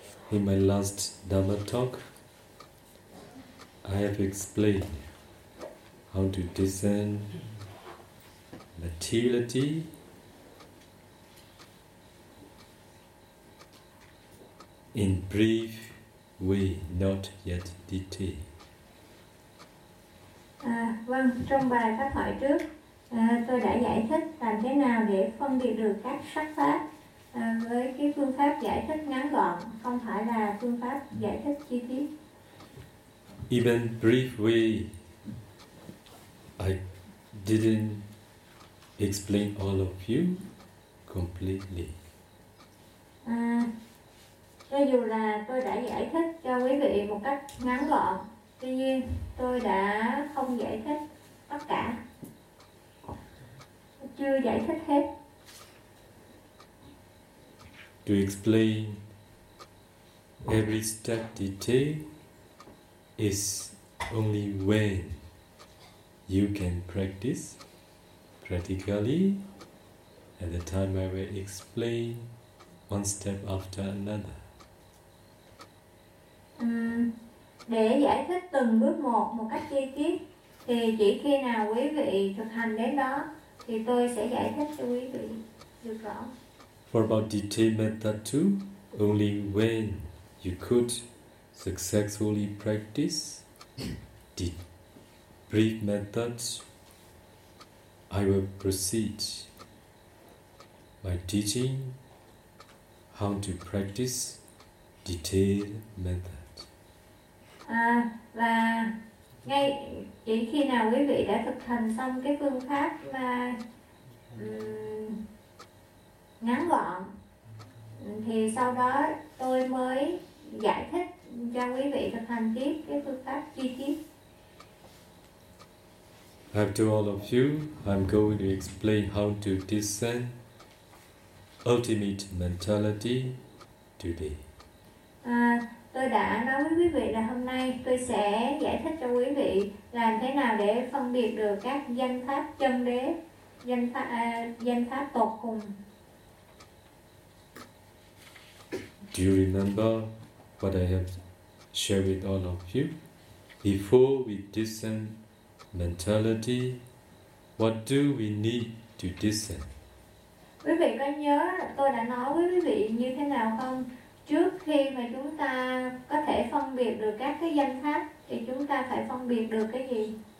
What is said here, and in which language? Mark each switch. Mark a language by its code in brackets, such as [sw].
[en] In my last Dhamma talk, I have explained how to discern materiality in brief way, not yet detail. [vi] Vâng, trong bài pháp hỏi trước, tôi đã giải thích làm thế nào để phân biệt được các sắc pháp với cái phương pháp giải thích ngắn gọn, không phải là phương pháp giải thích chi tiết. [en] Even brief way, I didn't explain all of you completely. [vi] Cho dù là tôi đã giải thích cho quý vị một cách ngắn gọn, tuy nhiên tôi đã không giải thích tất cả, chưa giải thích hết. [en] To explain every step detail is only when you can practice practically, at the time I will explain one step after another. [vi] Để giải thích từng bước một cách chi tiết, thì chỉ khi nào quý vị thực hành đến đó, thì tôi sẽ giải thích cho quý vị được rõ. [en] For about detailed method two, only when you could successfully practice the brief method, I will proceed by teaching how to practice detailed method. [vi] Và ngay chỉ khi nào quý vị đã thực hành xong cái phương pháp mà ngắn gọn, thì sau đó tôi mới giải thích cho quý vị thực hành tiếp cái phương pháp chi tiết. [en] After all of you, I'm going to explain how to descend ultimate mentality today. [vi] Tôi đã nói với quý vị là hôm nay tôi sẽ giải thích cho quý vị làm thế nào để phân biệt được các danh pháp chân đế, danh pháp tột cùng. [en] Do you remember what I have shared with all of you? Before we descend mentality, what do we need to discern? [vi] Quý vị có nhớ tôi đã nói với quý vị như thế nào không? Trước khi mà chúng ta có thể phân biệt được các cái danh pháp, thì chúng ta phải phân biệt được cái gì?